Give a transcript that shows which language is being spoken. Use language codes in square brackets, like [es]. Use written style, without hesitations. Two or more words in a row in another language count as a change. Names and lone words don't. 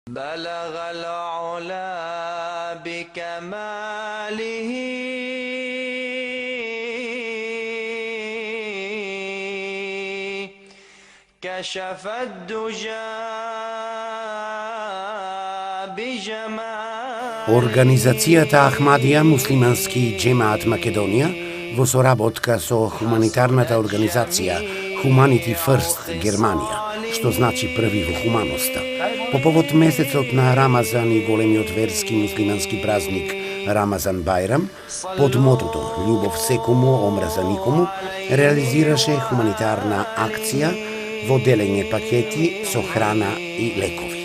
[ar] بلغ العلا بكماله كشف الدجى بجماله. [mk] Организацијата Ахмадија муслимански џемаат Македонија во соработка со хуманитарната организација Humanity First Германија, што значи први во хуманоста, по повод месецот на Рамазан и големиот верски муслимански празник Рамазан Бајрам, под мотото Љубов секому, омраза никому, реализираше хуманитарна акција во делење пакети со храна и лекови.